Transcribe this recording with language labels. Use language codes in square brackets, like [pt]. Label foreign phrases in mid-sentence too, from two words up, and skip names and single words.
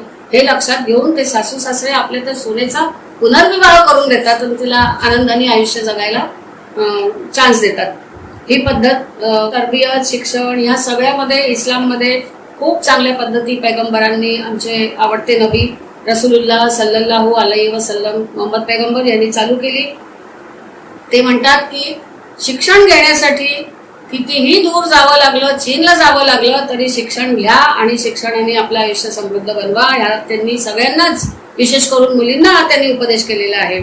[mr] हे लक्षात घेऊन ते सासू सासरे आपल्या त्या सुनेचा पुनर्विवाह करून देतात आणि तिला आनंदाने आयुष्य जगायला चान्स देतात. ही पद्धत तरबियत, शिक्षण ह्या सगळ्यामध्ये इस्लाममध्ये खूप चांगल्या पद्धती पैगंबरांनी, आमचे आवडते नबी [ar] رسول الله صلى الله عليه وسلم [mr] मोहम्मद पैगंबर यांनी चालू केली. ते म्हणतात की शिक्षण घेण्यासाठी कितीही दूर जावं लागलं, चीनला जावं लागलं, तरी शिक्षण घ्या आणि शिक्षणाने आपलं आयुष्य समृद्ध बनवा. ह्या त्यांनी सगळ्यांनाच, विशेष करून मुलींना त्यांनी उपदेश केलेला आहे.